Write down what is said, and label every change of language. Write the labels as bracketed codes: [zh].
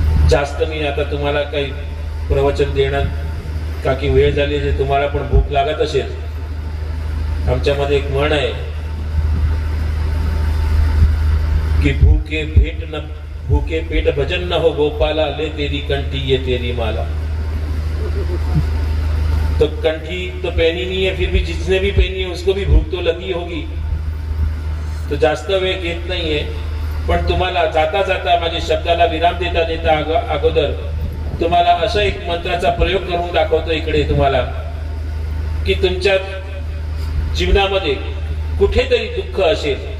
[mr] जास्त मी आता तुम्हाला काही प्रवचन देणार का की वेळ झाली, जे तुम्हाला पण भूक लागत असेल. आमच्यामध्ये एक म्हण आहे की [hi] भूखे पेट भजन न हो गोपाला, ले तेरी कंठी ये तेरी माला. तो कंठी तो पहनी नहीं है, फिर भी जिसने भी पहनी है उसको भी भूख तो लगी होगी. [mr] तो जास्त वेळ घेत नाहीये, पण तुम्हाला जाता जाता माझ्या शब्दाला विराम देता देता अगोदर तुम्हाला असा एक मंत्राचा प्रयोग करून दाखवतो इकडे तुम्हाला, की तुमच्या जीवनामध्ये कुठेतरी दुःख असेल